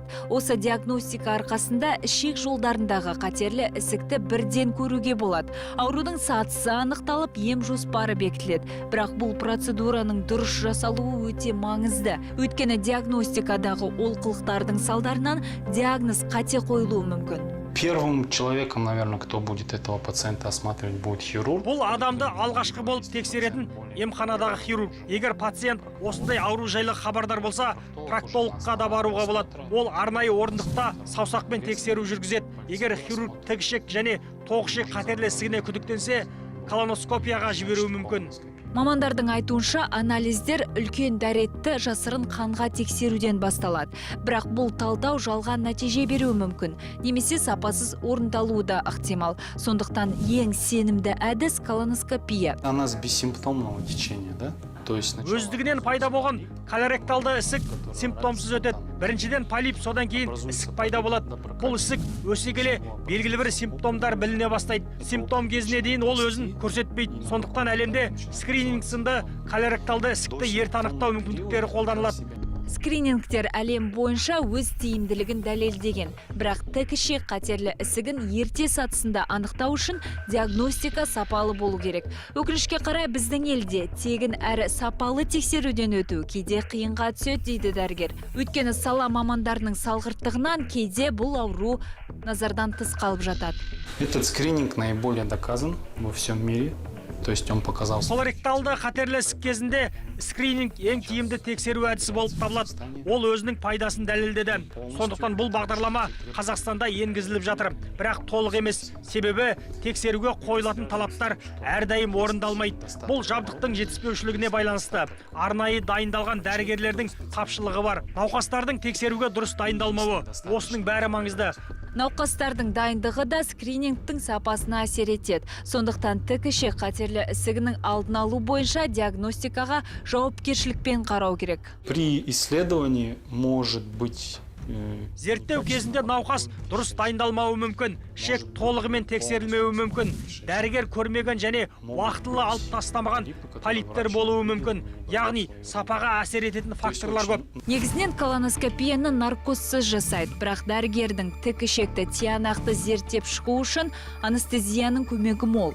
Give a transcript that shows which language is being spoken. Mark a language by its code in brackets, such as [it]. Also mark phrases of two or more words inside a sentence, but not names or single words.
[kk] Осы диагностика арқасында ішек жолдарындағы қатерлі ісікті бірден көруге болады. Аурудың сатысы анықталып, ем жоспары бекітіледі. Бірақ бұл процедураның дұрыс жасалуы өте маңызды. Өйткені диагностикадағы олқылықтардың салдарынан диагноз қате қойылуы мүмкін. [ru] Первым человеком, наверное, кто будет этого пациента осматривать, будет хирург. [kk] Бұл адамды алғашқы болып тексеретін емханадағы хирург. Егер пациент осындай ауру жайлы хабардар болса, проктологқа да баруға болады. Ол арнайы орындықта саусақпен тексеру жүргізеді. Егер хирург тікішек және тоғышек қатерлі ісігіне күдіктенсе, колоноскопияға жіберуі мүмкін. Мамандардың айтуынша анализдер үлкен дәретті жасырын қанға тексеруден басталады. Бірақ бұл талдау жалған нәтиже беруі мүмкін. Немесе сапасыз орындалуы да ықтимал. Сондықтан ең сенімді әдіс колоноскопия. [ru] Она с бессимптомного течения, да? То есть [kk] Өздігінен пайда болған колоректалды ісік симптомсыз өтеді. Біріншіден полип, содан кейін ісік пайда болады. Бұл ісік өсе келе белгілі бір симптомдар біліне бастайды. Симптом кезіне дейін ол өзін көрсетпейді. Сондықтан әлемде скрининг сынды колоректалды ісікті ерте анықтау мүмкіндіктері қолданылады. Скринингтер әлем бойынша өз тиімділігін дәлелдеген. Бірақ тікішек қатерлі ісігін ерте сатысында анықтау үшін диагностика сапалы болу керек. Өкінішке қарай біздің елде тегін әрі сапалы тексеруден өту кейде қиынға түседі дейді дәрігер. Өйткені сала мамандарының салғырттығынан кейде бұл ауру назардан тыс қалып жатады. [ru] Этот скрининг наиболее доказан во всем мире. То есть он показал. [kk] Колоректалды қатерлі ісік кезінде скрининг ең тиімді тексеру әдісі болып табылады. Ол өзінің пайдасын дәлелдеді. Сондықтан бұл бағдарлама Қазақстанда енгізіліп жатыр. Бірақ толық емес. Себебі тексеруге қойылатын талаптар әрдайым орындалмайды. Бұл жабдықтың жетіспеушілігіне байланысты. Арнайы дайындалған дәрігерлердің тапшылығы бар. Науқастардың тексеруге дұрыс дайындалмауы. Осының бәрі маңызды. Науқастардың дайындығы да скринингтің сапасына әсер етеді. Сондықтан тікішек қатерлі ісігінің алдын алу бойынша диагностикаға жауапкершілікпен қарау керек. [ru] При исследовании может быть [kk] Зерттеу кезінде науқас дұрыс дайындалмауы мүмкін, шек толығымен тексерілмеуі мүмкін, дәрігер көрмеген және уақытылы алып тастамаған полиптер болуы мүмкін. Яғни сапаға әсер ететін факторлар көп. Негізінен колоноскопияны наркозсыз жасайды, бірақ дәрігердің тікішекті тиянақты зерттеп шығу үшін анестезияның көмегі мол.